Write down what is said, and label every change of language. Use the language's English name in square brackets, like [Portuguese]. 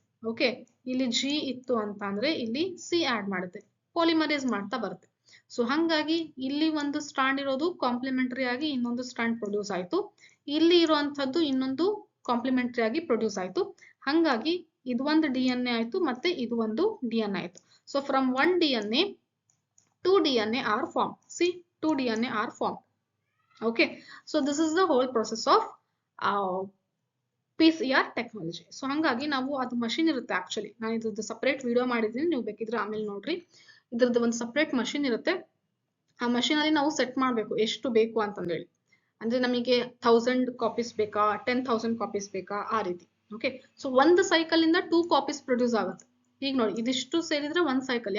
[Kannada] Okay, ಇಲ್ಲಿ G ಇತ್ತು ಅಂತ ಅಂದ್ರೆ ಇಲ್ಲಿ C ಆಡ್ ಮಾಡುತ್ತೆ, ಪಾಲಿಮರೇಸ್ ಮಾಡ್ತಾ ಬರುತ್ತೆ. ಸೊ ಹಂಗಾಗಿ ಇಲ್ಲಿ ಒಂದು ಸ್ಟ್ರಾಂಡ್ ಇರೋದು ಕಾಂಪ್ಲಿಮೆಂಟರಿ ಆಗಿ ಇನ್ನೊಂದು ಸ್ಟ್ರಾಂಡ್ ಪ್ರೊಡ್ಯೂಸ್ ಆಯ್ತು, ಇಲ್ಲಿ ಇರುವಂತದ್ದು ಇನ್ನೊಂದು ಕಾಂಪ್ಲಿಮೆಂಟರಿ ಆಗಿ ಪ್ರೊಡ್ಯೂಸ್ ಆಯ್ತು. ಹಂಗಾಗಿ ಇದು ಒಂದು DNA ಆಯ್ತು, ಮತ್ತೆ ಇದು ಒಂದು DNA ಆಯ್ತು. [English] So from one DNA 2 DNA are formed. See, 2 DNA are formed. Okay, so this is the whole process of PCR technology. [Kannada] So ಹಂಗಾಗಿ ನಾವು ಅದು ಮಷಿನ್ ಇರುತ್ತೆ. ಆಕ್ಚುಲಿ ನಾನು ಇದ್ರದ್ದು ಸಪರೇಟ್ ವಿಡಿಯೋ ಮಾಡಿದ್ದೀನಿ, ನೀವು ಬೇಕಿದ್ರೆ ಆಮೇಲೆ ನೋಡ್ರಿ. ಇದ್ರದ್ದು ಒಂದು ಸಪರೇಟ್ ಮಷಿನ್ ಇರುತ್ತೆ. ಆ ಮಷಿನ್ ಅಲ್ಲಿ ನಾವು ಸೆಟ್ ಮಾಡಬೇಕು ಎಷ್ಟು ಬೇಕು ಅಂತಂದೇಳಿ. ಅಂದ್ರೆ ನಮಗೆ 1000 ಕಾಪೀಸ್ ಬೇಕಾ, 10,000 ಕಾಪೀಸ್ ಬೇಕಾ, ಆ ರೀತಿ. ಓಕೆ, ಸೊ ಒಂದು ಸೈಕಲ್ ಇಂದ 2 ಕಾಪೀಸ್ ಪ್ರೊಡ್ಯೂಸ್ ಆಗುತ್ತೆ. ಈಗ ನೋಡಿ, ಇದಿಷ್ಟು ಸೇರಿದ್ರೆ ಒಂದ್ ಸೈಕಲ್.